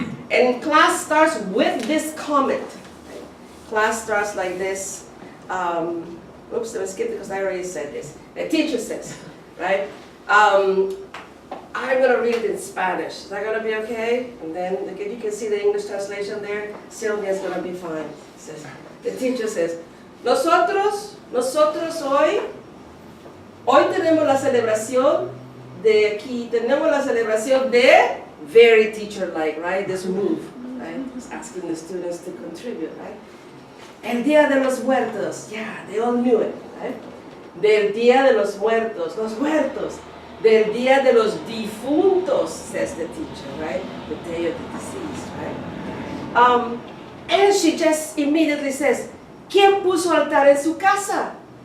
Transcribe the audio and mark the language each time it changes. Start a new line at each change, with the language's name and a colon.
English: And class starts with this comment. Right? Class starts like this. Oops, let me skip because I already said this. The teacher says, right? I'm going to read it in Spanish. Is that going to be okay? And then you can see the English translation there. Sylvia's going to be fine. The teacher says,
Spanish: Nosotros hoy tenemos la celebración de aquí, tenemos la celebración de
English: very teacher-like, right? This move, right? It's asking the students to contribute, right?
Spanish: El Día de los Muertos,
English: yeah, they all knew it, right?
Spanish: Del Día de los Muertos, Del Día de los Difuntos,
English: says the teacher, right? The day of the deceased, right? And she just immediately says,
Spanish: ¿quién puso altar en su casa?